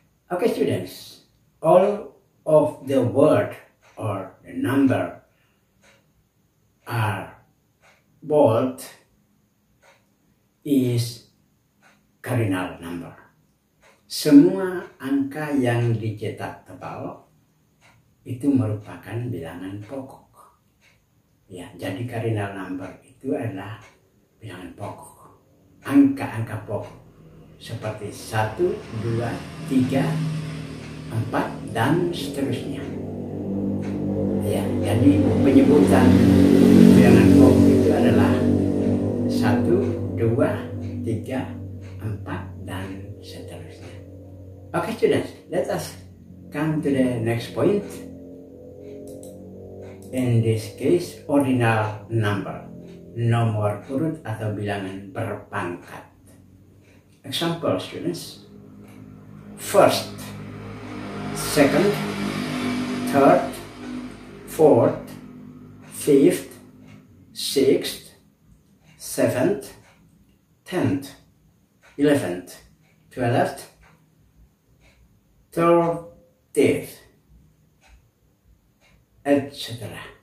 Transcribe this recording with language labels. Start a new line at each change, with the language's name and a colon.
English: Okay students, all of the word or the number are bold is cardinal number.
Indonesian: Semua angka yang dicetak tebal itu merupakan bilangan pokok. Ya, jadi cardinal number itu adalah bilangan pokok. Angka-angka pokok seperti 1, 2, 3, 4 dan seterusnya. Ya, jadi penyebutan bilangan pokok itu adalah 1, 2, 3, 4 dan seterusnya.
English: Okay students, let us come to the next point. In this case, ordinal number,
Indonesian: nomor urut atau bilangan berpangkat.
English: Example students, first, second, third, fourth, fifth, sixth, seventh, 10th, 11th, 12th, 13th, etc.